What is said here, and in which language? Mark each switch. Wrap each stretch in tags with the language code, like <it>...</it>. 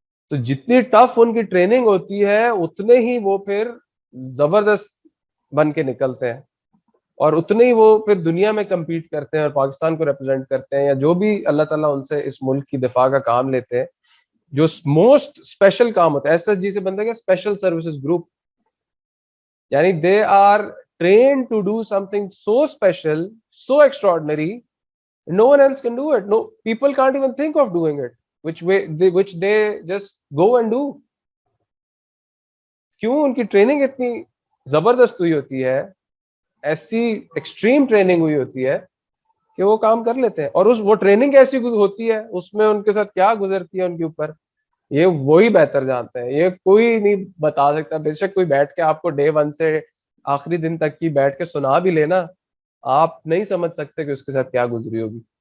<ur>تو جتنی ٹف ان کی ٹریننگ ہوتی ہے اتنے ہی وہ پھر زبردست بن کے نکلتے ہیں، اور اتنے ہی وہ پھر دنیا میں کمپیٹ کرتے ہیں اور پاکستان کو ریپرزینٹ کرتے ہیں، یا جو بھی اللہ تعالیٰ ان سے اس ملک کی دفاع کا کام لیتے ہیں. جو موسٹ اسپیشل کام ہوتا ہے. ایس ایس جی سے بنتا ہے اسپیشل سروسز گروپ, یعنی</ur> <en>They are trained to do something so special, so extraordinary, no one else can do it. No, people can't even think of doing it, which they just go and do.</en> <ur>کیوں؟ ان کی training اتنی زبردست ہوئی ہوتی ہے, ایسی extreme training ہوئی ہوتی ہے کہ وہ کام کر لیتے ہیں. اور وہ ٹریننگ ایسی ہوتی ہے, اس میں ان کے ساتھ کیا گزرتی ہے ان کے اوپر, یہ وہی بہتر جانتے ہیں. یہ کوئی نہیں بتا سکتا. بے شک کوئی بیٹھ کے آپ کو ڈے 1 سے آخری دن تک کی بیٹھ کے سنا بھی لینا, آپ نہیں سمجھ سکتے کہ اس کے ساتھ کیا گزری ہوگی.</ur>